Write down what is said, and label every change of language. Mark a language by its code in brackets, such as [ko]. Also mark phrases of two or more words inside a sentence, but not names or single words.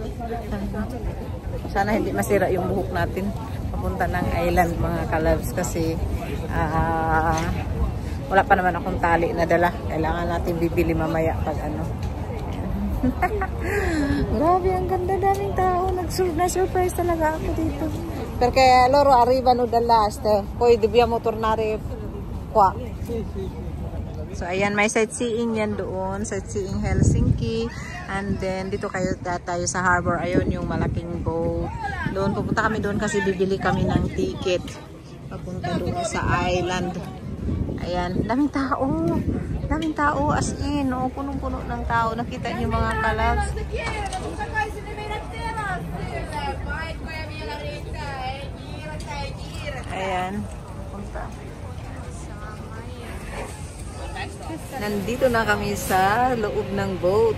[tl] Sana hindi masira yung buhok natin. Papunta ng island, mga kalabs. Kasi, wala pa naman akong tali na dala. Kailangan natin bibili mamaya pag ano. Grabe, ang ganda, daming tao. Na-surprise talaga ako dito. [it] Perché loro arrivano dall'est. Poi dobbiamo tornare qua. [tl] So, ayan, may sightseeing yan doon. Sightseeing Helsinki. [en] And then, [tl] dito tayo sa harbor. Ayun, yung malaking boat. Doon, pupunta kami doon kasi bibili kami ng ticket. Papunta doon sa island. Ayan, daming tao. Daming tao, [en] as in. [tl] Punong-puno ng tao. Nakita niyo mga kalabs. Ayan. Punta. Nandito na kami sa loob ng boat.